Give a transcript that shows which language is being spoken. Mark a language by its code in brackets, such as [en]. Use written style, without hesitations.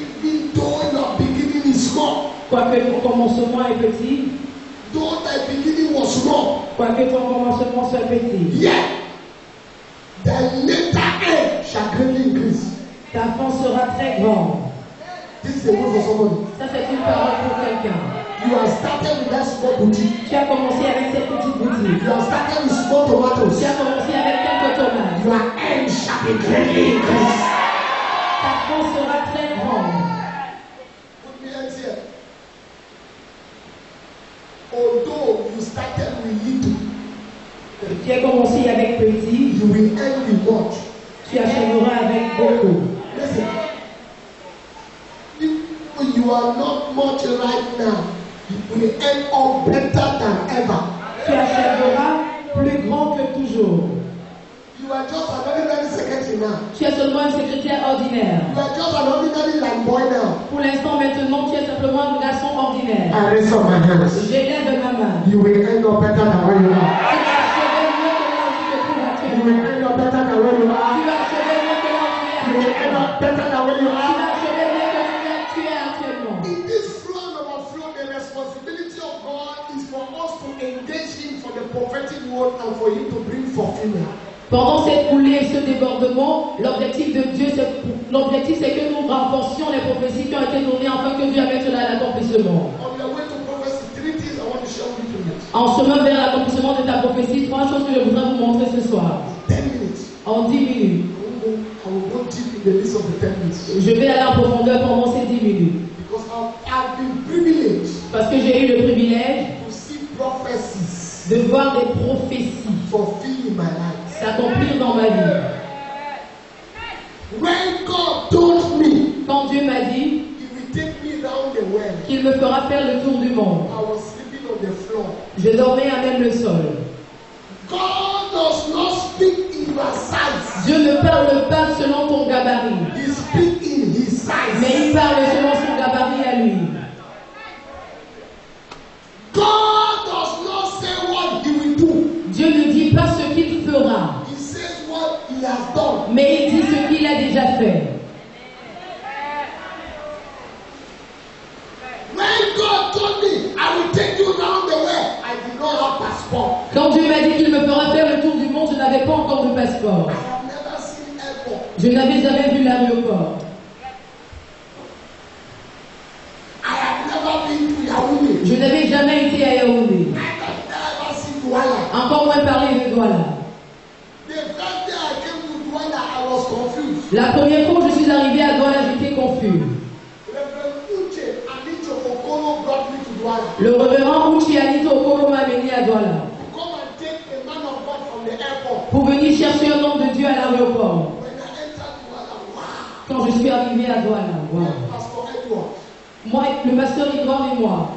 [en] Even though your beginning is small, [fr] Quoique ton commencement est petit, [en] though thy beginning was small, [fr] quoique ton commencement soit petit, [en] yet the later end shall greatly increase. [fr] ta fin sera très grande. [en] This is a word for somebody. [fr] Ça, c'est une parole pour quelqu'un. [en] You have started with that small boutique. [fr] Tu as commencé avec cette petite boutique. [en] You have started with small tomatoes. [fr] Tu as commencé avec quelques tomates. [en] Your end shall be greatly increased. [fr] Ta fin sera très grande. [en] Put me hands here. Although you started with little, [fr] Tu as commencé avec petit, [en] you will end with much. [fr] tu achèveras avec beaucoup. [en] Listen. If you are not much right now, you will end up better than ever. [fr] Tu achèveras plus grand que toujours. [en] You are just an ordinary secretary now. [fr] Tu es seulement un secrétaire ordinaire. [en] You are just an ordinary land boy now. [fr] Pour l'instant, maintenant, tu es simplement un garçon ordinaire. [en] I raise up my hands. [fr] J'élève ma main. [en] You will end up better than where you are. [fr] Tu vas achever mieux que là où tu te trouves [en] will end up better than where you are. [fr] vas achever mieux que là où tu es [en] You will end [fr] actuellement. [en] up better than where you are. [fr] vas achever mieux que tu es actuellement. [en] In this flow and overflow, the responsibility of God is for us to engage Him for the prophetic word and for Him to bring fulfillment. [fr] Pendant cette coulée et ce débordement, l'objectif de Dieu, c'est que nous renforcions les prophéties qui ont été données afin que Dieu amène cela à l'accomplissement. [en] On your way to prophecy, 3 things I want to share with you tonight. [fr] En chemin vers l'accomplissement de ta prophétie, 3 choses que je voudrais vous montrer ce soir. [en] 10 minutes. [fr] En 10 minutes. [en] I will go deep in the list of the 10 minutes. [fr] Je vais aller en profondeur pendant ces 10 minutes. [en] Because I've been privileged [fr] Parce que j'ai eu le privilège [en] to see prophecies [fr] de voir des prophéties [en] fulfilled in my life. [fr] s'accomplir dans ma vie. [en] When God told me [fr] Quand Dieu m'a dit [en] He will take me round the world, [fr] qu'il me fera faire le tour du monde, [en] I was sleeping on the floor. [fr] je dormais à même le sol. [en] God does not speak in your size. [fr] Dieu ne parle pas selon ton gabarit, [en] He speaks in His [fr] mais [en] size. [fr] il parle selon son gabarit à lui. [en] God does not say what He will do. [fr] Dieu ne dit pas ce qu'il fera, [en] He says what He has done. [fr] mais il dit ce qu'il a déjà fait. [en] When God told me, I will take you round the world, I did not have passport. [fr] Quand Dieu m'a dit qu'il me fera faire le tour du monde, je n'avais pas encore de passeport. [en] I have never seen airport. [fr] Je n'avais jamais vu l'aéroport. [en] I have never been to Yaoundé. [fr] Je n'avais jamais été à Yaoundé. [en] I have never seen Douala. [fr] Encore moins parler de Douala. [en] The first day I came to Douala, I was confused. [fr] La première fois que je suis arrivé à Douala, j'étais confus. [en] Reverend Uche Anicho Okoro brought me to Douala. [fr] Le révérend Uchi Anito Okoro m'a amené à Douala [en] Come and take a man of God from the airport. [fr] pour venir chercher un homme de Dieu à l'aéroport. [en] When I entered Douala, wow. [fr] Quand je suis arrivé à Douala, wow. [en] Pastor Edward, [fr] Moi, le pasteur Edouard et moi,